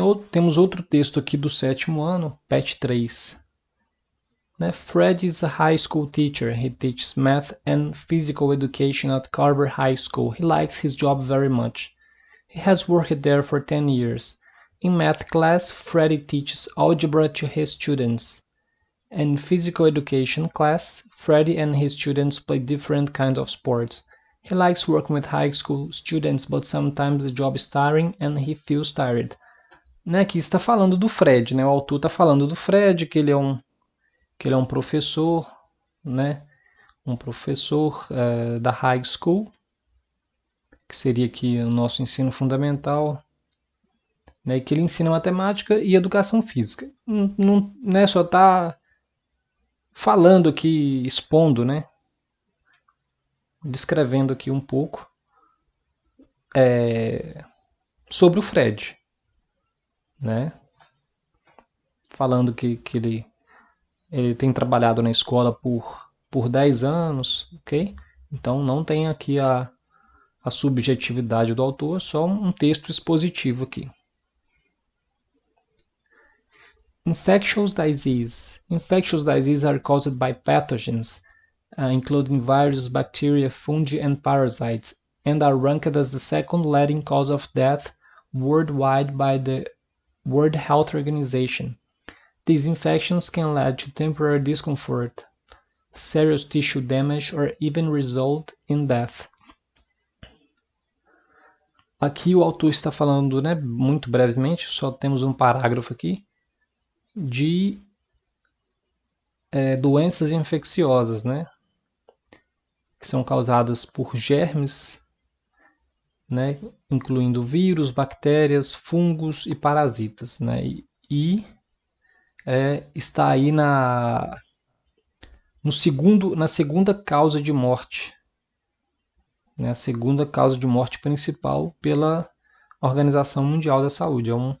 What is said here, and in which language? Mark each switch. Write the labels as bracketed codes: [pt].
[pt] Temos outro texto aqui do 7º ano, PET 3. [en] Fred is a high school teacher. He teaches math and physical education at Carver High School. He likes his job very much. He has worked there for 10 years. In math class, Freddy teaches algebra to his students. In physical education class, Freddy and his students play different kinds of sports. He likes working with high school students, but sometimes the job is tiring and he feels tired. [pt] Aqui está falando do Fred, o autor está falando do Fred, que ele é um professor, um professor da high school, que seria aqui o nosso ensino fundamental, que ele ensina matemática e educação física. Não só está falando aqui, expondo, descrevendo aqui um pouco sobre o Fred, falando que ele tem trabalhado na escola por 10 anos, ok? Então não tem aqui a a subjetividade do autor, só um texto expositivo aqui. [en] Infectious disease. Infectious diseases are caused by pathogens, including viruses, bacteria, fungi, and parasites, and are ranked as the second leading cause of death worldwide by the World Health Organization. These infections can lead to temporary discomfort, serious tissue damage, or even result in death. [pt] Aqui o autor está falando, né, muito brevemente, só temos um parágrafo aqui, de doenças infecciosas, né, que são causadas por germes, né, incluindo vírus, bactérias, fungos e parasitas, né, e está aí na segunda causa de morte, né, a segunda causa de morte principal pela Organização Mundial da Saúde.